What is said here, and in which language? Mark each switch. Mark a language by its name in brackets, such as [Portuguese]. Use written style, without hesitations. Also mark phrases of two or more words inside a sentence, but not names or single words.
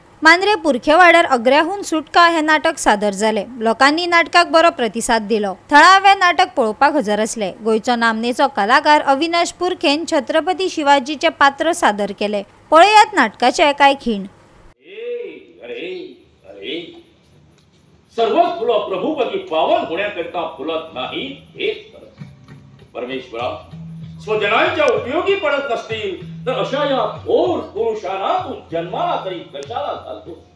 [Konkani] मांद्रे पुरखेवाड्यार अग्र्याहून सुटका हे नाटक सादर झाले। लोकांनी नाटकाक बरो प्रतिसाद दिलो। थळावे नाटक पळोवपाक हजर असले। गोयचो नामनेचो कलाकार अविनाश पुरखेन छत्रपती शिवाजीचे पात्र सादर केले। पळयात नाटकाचे काय खीण। [Marathi] सर्व फुलं प्रभुपती पावन होण्याकरता फुलत नाही हेच परमेश्वरा स्वजनांच्या उपयोगी पडत नसतील तर अशा या थोर पुरुषांना तू जन्माला तरी कशाला घालतो।